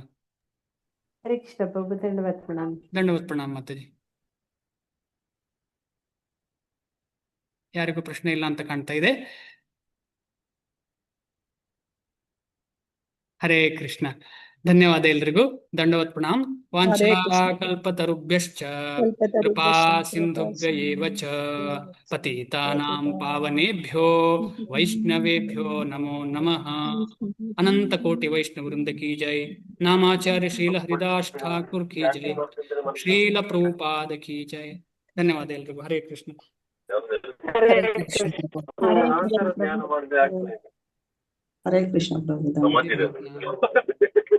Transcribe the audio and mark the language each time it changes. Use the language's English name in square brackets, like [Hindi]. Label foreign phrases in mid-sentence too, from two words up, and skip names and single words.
[Kannada] ಹರೇ ಕೃಷ್ಣ ಪ್ರಭು, ದಂಡವತ್ ಪ್ರಣಾಮ. ದಂಡವತ್ ಪ್ರಣಾಮ ಮಾತಾಜಿ. ಯಾರಿಗೂ ಪ್ರಶ್ನೆ ಇಲ್ಲ ಅಂತ ಕಾಣ್ತಾ ಇದೆ. ಹರೇ ಕೃಷ್ಣ. ಧನ್ಯವಾದ ಎಲ್ರಿಗೂ. ದಂಡವತ್ ಪ್ರಣಾಮ್. [Sanskrit] ವಾಂಛಾಕಲ್ಪತರುಭ್ಯಶ್ಚ ಕೃಪಾ ಸಿಂಧುಭ್ಯ ಏವ ಚ ಪತಿತಾನಾಂ ಪಾವನೇಭ್ಯೋ ವೈಷ್ಣವೇಭ್ಯೋ ನಮೋ ನಮಃ. [Hindi] अनंत कोटि वैष्णव वृंद की जय। नामाचार्य श्रील हरिदास ठाकुर की जय. श्रील प्रभुपाद की जय. [Kannada] ಧನ್ಯವಾದ ಎಲ್ರಿಗೂ. [Hindi] ಹರೇ ಕೃಷ್ಣ. [Kannada] ಧ್ಯಾನ ಮಾಡಿದ್ರೆ ಆಗ್ತದೆ. ಹರೇ ಕೃಷ್ಣ ಪ್ರಭು.